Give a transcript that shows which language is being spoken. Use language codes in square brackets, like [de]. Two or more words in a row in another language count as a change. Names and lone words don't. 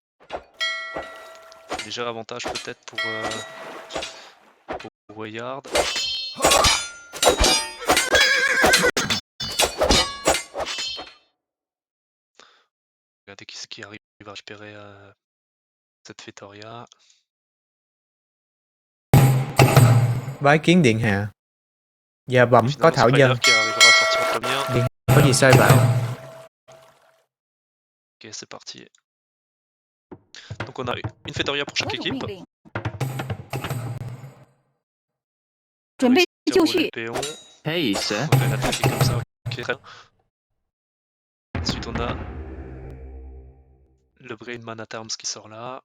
[fr] Léger avantage peut-être pour Wayard. Regardez qui arrive à récupérer cette Fétoria. [vi] Bái kiến Điện Hạ. Dạ bẩm có thảo dân. Điện Hạ có gì sai bảo? [fr] Ok, c'est parti. Donc on a une Fétoria pour chaque équipe. [en] Hey, sir. [fr] On va attaquer comme ça. Okay. Ensuite on a le Brain Man at Arms qui sort là.